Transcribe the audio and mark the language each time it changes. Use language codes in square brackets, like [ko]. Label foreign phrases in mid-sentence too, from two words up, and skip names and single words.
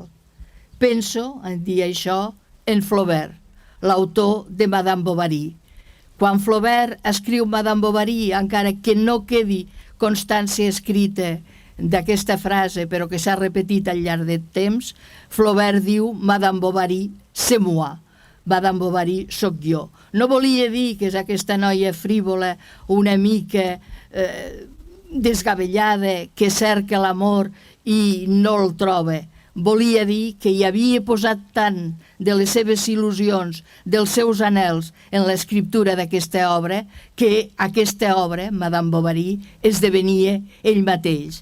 [ca] Penso, en dir això, en Flaubert, l'autor de Madame Bovary. Quan Flaubert escriu Madame Bovary, encara que no quedi constància escrita d'aquesta frase, però que s'ha repetit al llarg del temps, Flaubert diu Madame Bovary, [fr] c'est moi. [ca] Madame Bovary sóc jo. No volia dir que és aquesta noia frívola, una mica desgavellada, que cerca l'amor i no el troba. Volia dir que hi havia posat tant de les seves il·lusions, dels seus anhels en l'escriptura d'aquesta obra, que aquesta obra, Madame Bovary, esdevenia ell mateix.